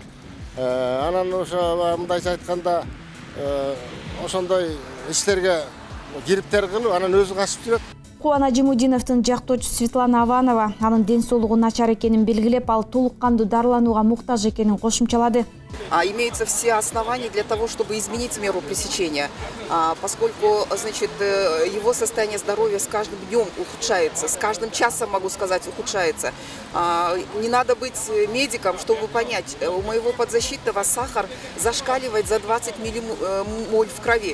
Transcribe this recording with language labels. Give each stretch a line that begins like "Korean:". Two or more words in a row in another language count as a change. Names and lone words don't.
Kyrgyz: Анан ошо мындайча айтканда ошондой иштерге кириптер кылып, анан өзү качып жүрөт. Кубан Ажимудиновдун жактоочусу Светлана Аванова анын ден соолугу начар экенин белгилеп, ал толук кандуу дарыланууга муктаж экенин кошумчалады.
Russian: Имеются все основания для того, чтобы изменить меру пресечения, поскольку, значит, его состояние здоровья с каждым днем ухудшается, с каждым часом, могу сказать, ухудшается. Не надо быть медиком, чтобы понять, у моего подзащитного сахар зашкаливает за 20 миллимоль в крови.